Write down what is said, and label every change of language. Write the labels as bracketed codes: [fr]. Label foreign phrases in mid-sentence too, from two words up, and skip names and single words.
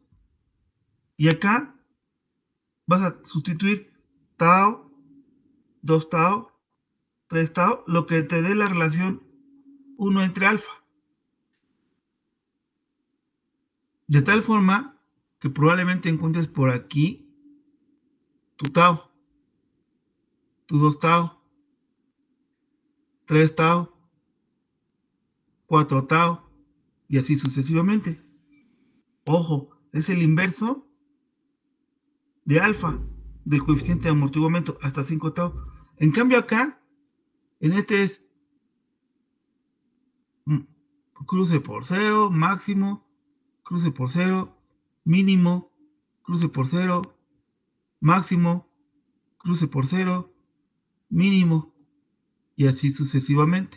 [es] Y acá vas a sustituir tau, 2 tau, 3 tau, lo que te dé la relación 1 entre alfa. De tal forma que probablemente encuentres por aquí tu tau, tu 2 tau, 3 tau, 4 tau, y así sucesivamente. Ojo, es el inverso de alfa, del coeficiente de amortiguamiento, hasta 5 tau. En cambio acá, en este es cruce por 0, máximo, cruce por 0, mínimo, cruce por 0, máximo, cruce por 0, mínimo, y así sucesivamente.